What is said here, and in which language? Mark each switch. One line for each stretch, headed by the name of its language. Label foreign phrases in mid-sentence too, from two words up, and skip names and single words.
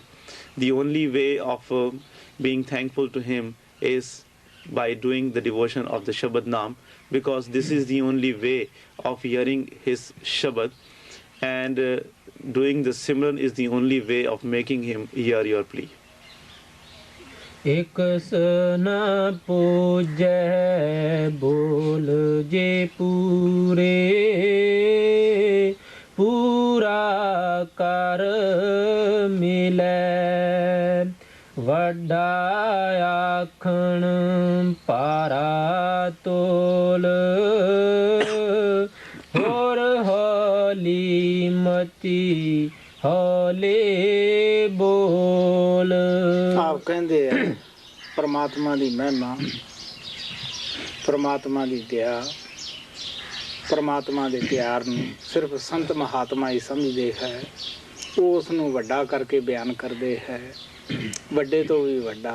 English: The only way of being thankful to him is by doing the devotion of the Shabad Naam, because this is the only way of hearing his Shabad, and doing the Simran is the only way of making him hear your plea.
Punjabi: ਏਕ ਸਨਾ ਪੂਜੈ ਬੋਲ ਜੇ ਪੂਰੇ ਪੂਰਾ ਕਰ ਮਿਲੈ ਵੱਡਾ ਆਖਣ ਪਾਰਾ ਤੋਲ ਹੋਰ ਹੌਲੀ ਮਤੀ ਹੌਲੇ ਬੋਲ। ਆਪ ਕਹਿੰਦੇ ਆ ਪਰਮਾਤਮਾ ਦੀ ਮਹਿਮਾ, ਪਰਮਾਤਮਾ ਦੀ ਦਇਆ, ਪਰਮਾਤਮਾ ਦੇ ਪਿਆਰ ਨੂੰ ਸਿਰਫ ਸੰਤ ਮਹਾਤਮਾ ਹੀ ਸਮਝਦੇ ਹੈ। ਉਹ ਉਸ ਨੂੰ ਵੱਡਾ ਕਰਕੇ ਬਿਆਨ ਕਰਦੇ ਹੈ, ਵੱਡੇ ਤੋਂ ਵੀ ਵੱਡਾ।